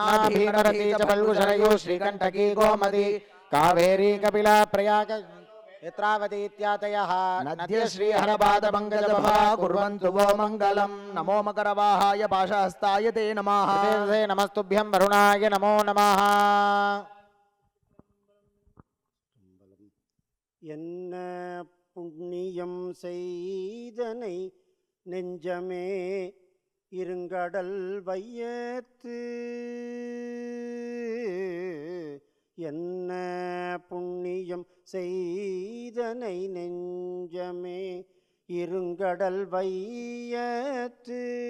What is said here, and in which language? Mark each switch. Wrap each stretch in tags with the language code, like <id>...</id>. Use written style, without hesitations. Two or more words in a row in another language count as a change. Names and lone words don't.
<sa>भीमरती च फल्गुशरयो श्रीकण्ठकी गोमती कावेरी कपिला प्रयाग नेत्रावती इत्यादयः नद्य श्रीहरपादपङ्कजभा कुर्वन्तु वो मङ्गलम्। नमो मकरवाहाय पाशहस्ताय ते नमः। प्रचेतसे नमस्तुभ्यं वरुणाय नमो नमः।</sa> <ta>என்ன புண்ணியம் செய்தனை நெஞ்சமே இருங்கடல் வையத்து என்ன புண்ணியம் செய்தனை நெஞ்சமே இருங்கடல் வையத்து</ta>